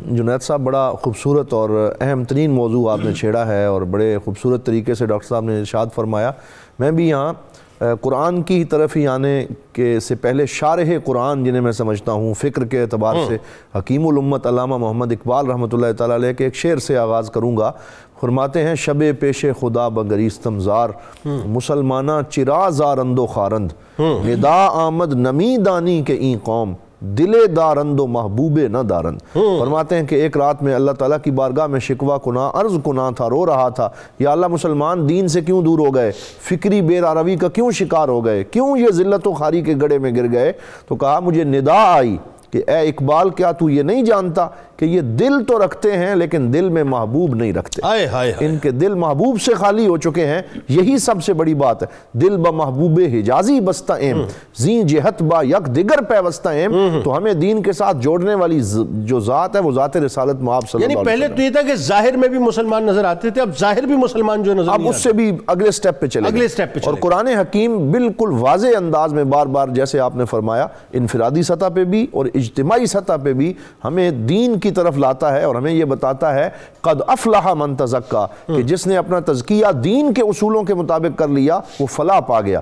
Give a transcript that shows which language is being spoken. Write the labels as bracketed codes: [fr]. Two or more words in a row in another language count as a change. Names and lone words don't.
[ur] جنید صاحب بڑا خوبصورت اور اہم ترین موضوع آپ نے چھیڑا ہے اور بڑے خوبصورت طریقے سے ڈاکٹر صاحب نے ارشاد فرمایا. میں بھی یہاں قرآن کی طرف ہی آنے کے سے پہلے شارح قرآن جنہیں میں سمجھتا ہوں فکر کے اعتبار سے حکیم الامت علامہ محمد اقبال [ar] رحمۃ اللہ تعالیٰ علیہ [ur] کے ایک شعر سے آغاز کروں گا. فرماتے ہیں [fa] شب پیش خدا بگریستم زار، مسلمانہ چرا زارند و خارند، ندا آمد نمی دانی کے این قوم، دلے دارند و محبوب نہ دارند. [ur] فرماتے ہیں کہ ایک رات میں اللہ تعالیٰ کی بارگاہ میں شکوہ کنا عرض کنا تھا، رو رہا تھا یا اللہ مسلمان دین سے کیوں دور ہو گئے، فکری بے راروی کا کیوں شکار ہو گئے، کیوں یہ ذلت و خواری کے گڑھے میں گر گئے. تو کہا مجھے ندا آئی کہ اے اقبال کیا تو یہ نہیں جانتا کہ یہ دل تو رکھتے ہیں لیکن دل میں محبوب نہیں رکھتے. ان کے دل محبوب سے خالی ہو چکے ہیں. یہی سب سے بڑی بات ہے. [fa] دل با محبوب حجازی بستہ ایم، زین جہت با یک دیگر پیوستہ ایم. [ur] تو ہمیں دین کے ساتھ جوڑنے والی جو ذات ہے وہ ذات رسالت مآب [ar] صلی اللہ علیہ وسلم. [ur] یعنی پہلے تو یہ تھا کہ ظاہر میں بھی مسلمان نظر آتے تھے، اب ظاہر بھی مسلمان جو نظر اب اس سے بھی اگلے سٹیپ پہ چلے اور قرآن حکیم بالکل واضح انداز میں بار بار جیسے آپ نے فرمایا انفرادی سطح پہ بھی اور اجتماعی سطح پہ بھی ہمیں دین کی طرف لاتا ہے اور ہمیں یہ بتاتا ہے [ar] قد افلح من تزکا، [ur] کہ جس نے اپنا تزکیہ دین کے اصولوں کے مطابق کر لیا وہ فلاح پا گیا.